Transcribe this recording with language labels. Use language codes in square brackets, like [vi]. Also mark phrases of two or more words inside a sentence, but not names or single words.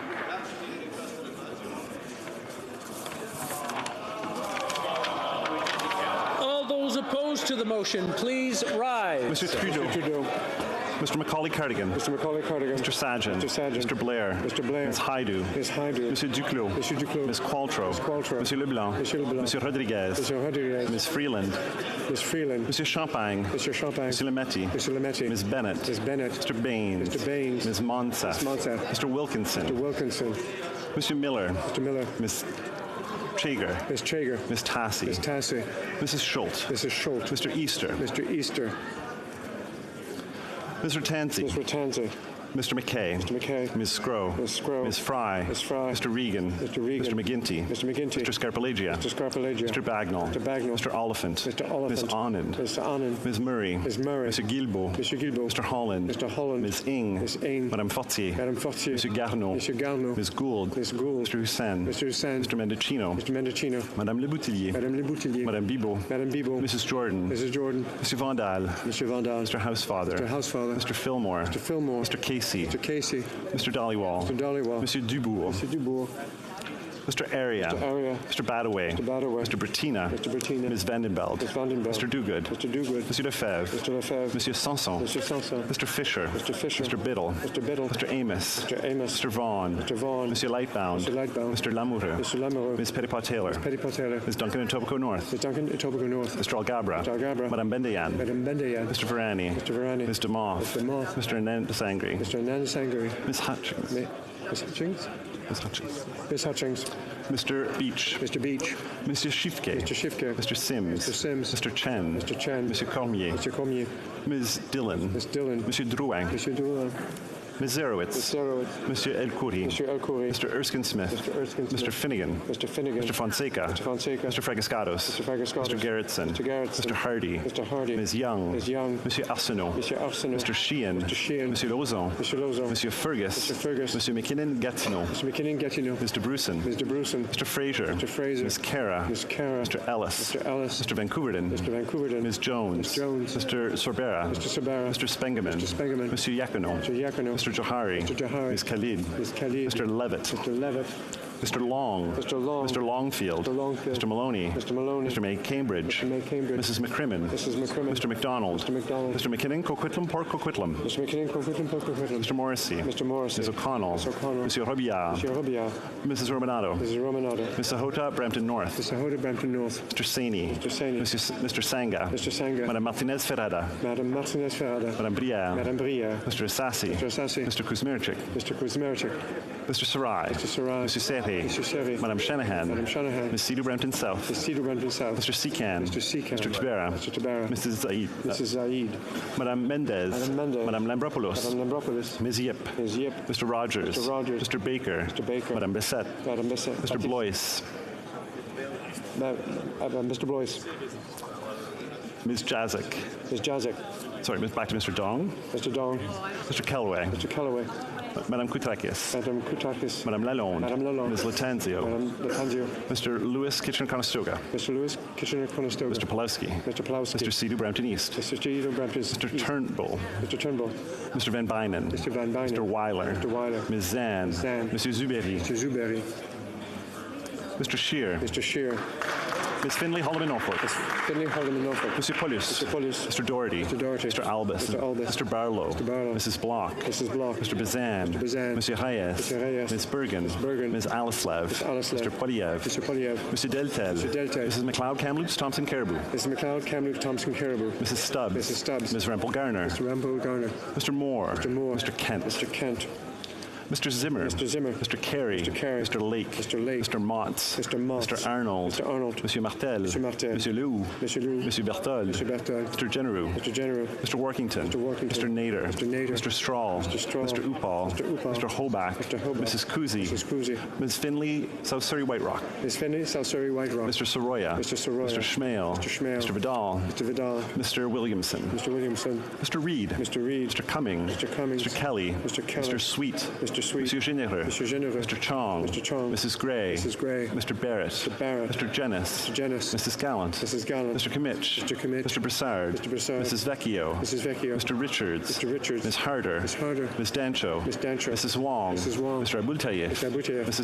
[en] All those opposed to the motion, please rise. Mr. Trudeau. Mr. Trudeau. Mr. Macaulay Cardigan. Mr. Macaulay Cardigan. Mr. Sajan. Mr. Sajan. Mr. Blair. Mr. Blair. Ms. Haidu. Ms. Haidu. Monsieur Duclos. Monsieur Duclos. Ms. Qualtrough. Ms. Qualtrough. Monsieur Leblanc. Monsieur Leblanc. Monsieur Rodriguez. Monsieur Rodriguez. Ms. Freeland. Ms. Freeland. Monsieur Champagne. Monsieur Champagne. Monsieur Lametti. Monsieur Lametti. Ms. Bennett. Ms. Bennett. Mr. Baines. Mr. Baines. Ms. Monsef. Ms. Monsef. Mr. Wilkinson. Mr. Wilkinson. Monsieur Miller. Mr. Miller. Ms. Traeger. Ms. Traeger. Ms. Tassi. Ms. Tassi. Mrs. Schultz. Mrs. Schultz. Mr. Easter. Mr. Easter. Mr. Tansey. Mr. Tansey. Mr. McKay. Mr. McKay. Ms. Scrow. Ms. Scrow. Ms. Fry. Ms. Fry. Mr. Regan. Mr. Regan. Mr. McGinty. Mr. McGinty. Mr. Scarpalagia. Mr. Scarpalagia. Mr. Bagnall. Mr. Bagnall. Mr. Oliphant. Mr. Oliphant. Ms. Anand. Mr. Anand. Ms. Murray. Ms. Murray. Mr. Guilbeault. Mr. Guilbeault. Mr. Holland. Mr. Holland. Ms. Ing. Ms. Ing. Madame Fortier. Madame Fortier. Mr. Garneau. Mr. Garneau. Ms. Gould. Ms. Gould. Mr. Hussain. Mr. Hussain. Mr. Mendocino. Mr. Mendocino. Madame Leboutillier. Madame Leboutillier. Madame Bibot. Madame Bibot. Mrs. Jordan. Mrs. Jordan. Mr. Vandal. Mr. Vandal. Mr. Housefather. Mr. Housefather. Mr. Fillmore. Mr. Fillmore. Mr. Casey. Mr. Casey. Mr. Dollywall. Mr. Dollywall. Monsieur Dubourg. Mr. Dubourg. Mr. Area. Mr. Area. Mr. Badaway. Mr. Badaway. Mr. Bertina. Mr. Bertina. Ms. Vandenbeld. Ms. Vandenbeld. Mr. Duguid. Mr. Duguid. Monsieur Lefebvre. Mr. Lefebvre. Monsieur Sanson. Mr. Sanson. Mr. Fisher. Mr. Fisher. Mr. Biddle. Mr. Biddle. Mr. Amos. Mr. Amos. Mr. Vaughan. Mr. Vaughan. Monsieur Lightbound. Mr. Lightbound. Mr. Lamoureux. Mr. Lamoureux. Ms. Petitpas Taylor. Ms. Petitpas Taylor. Ms. Duncan and Etobicoke North. Ms. Duncan and Etobicoke North. Mr. Algabra. Mr. Algabra. Madame Bendayan. Madame Bendayan. Mr. Varani. Mr. Varani. Mr. Moth. Mr. Moth. Mr. Ananda Sangri. Mr. Ananda Sangri. Ms. Hutchings. Ms. Hutchings. Ms. Hutchings. Ms. Hutchings. Mr. Beach. Mr. Beach. Mr. Shifke. Mr. Shifke. Mr. Sims. Mr. Sims. Mr. Chen. Mr. Chen. Mr. Cormier. Mr. Cormier. Ms. Dillon. Ms. Dillon. Monsieur Drouin. Monsieur Drouin. Ms. Zerowitz. Ms. Zerowitz. Monsieur El Khoury. Monsieur El Khoury. Mr. Erskine Smith. Mr. Erskine Smith. Mr. Finnegan. Mr. Finnegan. Mr. Fonseca. Mr. Fonseca. Mr. Fragascados. Mr. Fragascados. Mr. Garrettson. Mr. Garrettson. Mr. Hardy. Mr. Hardy. Ms. Young. Ms. Young. Monsieur Arsenault. Monsieur Arsenault. Mr. Sheehan. Mr. Sheehan. Monsieur Lauzon. Mr. Lauzon. Monsieur Fergus. Mr. Fergus. Monsieur McKinnon Gatineau. Mr. McKinnon Gatineau. Mr. Bruson. Mr. Bruson. Mr. Fraser. Mr. Fraser. Ms. Cara. Ms. Cara. Mr. Ellis. Mr. Ellis. Mr. Vancouverden. Mr. Vancouverden. Ms. Jones. Ms. Jones. Mr. Sorbera. Mr. Sorbera. Mr. Spengeman. Mr. Spengeman. Monsieur Yacono. Mr. Yacono. Mr. Johari. Mr. Johari. Ms. Khalid. Ms. Khalid. Mr. Levitt. Mr. Levitt. Mr. Long. Mr. Long. Mr. Longfield. Mr. Longfield. Mr. Maloney. Mr. Maloney. Mr. May Cambridge. Mr. May Cambridge. Mrs. McCrimmon. Mrs. McCrimmon. Mr. McDonald. Mr. McDonald. Mr. McKinnon Coquitlam Port Coquitlam. Mr. McKinnon Coquitlam Port Coquitlam. Mr. Morrissey. Mr. Morrissey. Ms. O'Connell. Ms. O'Connell. Monsieur Robillard. Monsieur Robillard. Mrs. Romanado. Mrs. Romanado. Ms. Sahota Brampton North. Ms. Sahota Brampton North. Mr. Saini. Mr. Saini. Mr. Sanga. Mr. Sanga. Madame Martinez Ferrada. Madame Martinez Ferrada. Madame Brière. Madame Brière. Mr. Assassi. Mr. Assassi. Mr. Kuzmerchik. Mr. Kuzmerchik. Mr. Sarai. Mr. Sarai. Mr. Serri. Mr. Serri. Madame Shanahan. Madame Shanahan. Ms. Cedar Brampton South. Ms. Cedar Brampton South. Mr. Secan. Mr. Secan. Mr. Tabera. Mr. Tabera. Mrs. Zaid. Mrs. Zaid. Madame Mendez. Madame Mendez. Madame Lambropoulos. Madame Lambropoulos. Ms. Yip. Ms. Yip. Mr. Rogers. Mr. Rogers. Mr. Baker. Mr. Baker. Madame Bessette. Madame Bessette. Mr. Blois. Mr. Blois. Ms. Jazik. Ms. Jazik. Sorry, back to Mr. Dong. Mr. Dong. Mr. Kellaway. Mr. Kellaway. Madame Koutakis. Madame Koutakis. Madame Lalonde. Madame Lalonde. Ms. Latanzio. Madame Latanzio. Mr. Lewis Kitchener-Conestoga. Mr. Lewis Kitchener-Conestoga. Mr. Pulowski. Mr. Pulowski. Mr. Cedar Brampton East. Mr. Cedar Brampton East. Mr. Turnbull. Mr. Turnbull. Mr. Van Bynen. Mr. Van Bynen. Mr. Weiler. Mr. Weiler. Ms. Zan. Zan. Mr. Zuberi. Mr. Zuberi. Mr. Shear. Mr. Shear. Ms. Finley, Holloman, Norfolk. Ms. Finley, Holloman, Norfolk. Monsieur Paulus. Mr. Paulus. Mr. Doherty. Mr. Doherty. Mr. Albus. Mr. Albus. Mr. Barlow. Mr. Barlow. Mrs. Block. Mrs. Block. Mr. Bazan. Mr. Bazan. Monsieur Reyes. Mr. Reyes. Ms. Bergen. Ms. Bergen. Ms. Alislev. Ms. Alislev. Mr. Poliev. Mr. Poliev. Mr. Deltel. Mr. Deltel. Mrs. McLeod, Kamloops, Thompson, Caribou. Mrs. McLeod, Kamloops, Thompson, Caribou. Mrs. Stubbs. Mrs. Stubbs. Ms. Rempel Garner. Mr. Rempel Garner. Mr. Moore. Mr. Moore. Mr. Kent. Mr. Kent. Mr. Zimmer. Mr. Carey. Mr. Lake. Mr. Motz. Mr. Arnold. Monsieur Martel. Monsieur Lew. Monsieur Berthold. Mr. Genereux. Mr. Workington. Mr. Nader. Mr. Strahl. Mr. Upal. Mr. Hobach. Mrs. Kuzi. Ms. Finley, South Surrey White Rock. Mr. Soroya. Mr. Schmale. Mr. Vidal. Mr. Williamson. Mr. Reid. Mr. Cumming. Mr. Kelly. Mr. Sweet. Monsieur Généreux. Mr. Chong. Mrs. Gray. Mr. Barrett. Mr. Jennis. Mrs. Gallant. Mr. Kimmich. Mr. Broussard. Mrs. Vecchio. Mr. Richards. Ms. Harder. Ms. Dancho. Mrs. Wong. Mr. Aboultaye. Mrs.